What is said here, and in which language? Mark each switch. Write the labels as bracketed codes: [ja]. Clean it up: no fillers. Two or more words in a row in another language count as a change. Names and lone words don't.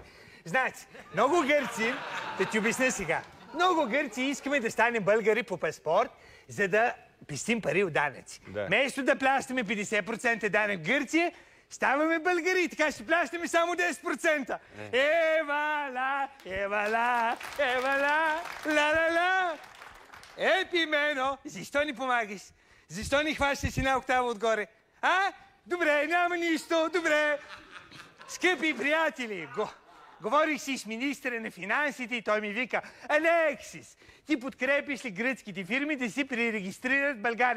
[bg] Значи, много гърци, да ти обясня сега, много гърци искаме да станем българи по паспорт, за да пестим пари от данъци. Вместо да плащаме 50% данък в Гърция, ставаме българи и така ще плащаме само 10%. Евала, ла-ла-ла. Пимено, защо ни помагаш? Защо ни хващаш една октава отгоре? Добре, няма нищо, добре. Скъпи приятели, говорих си с министъра на финансите и той ми вика: Алексис, ти подкрепиш ли гръцките фирми да си пререгистрират в България?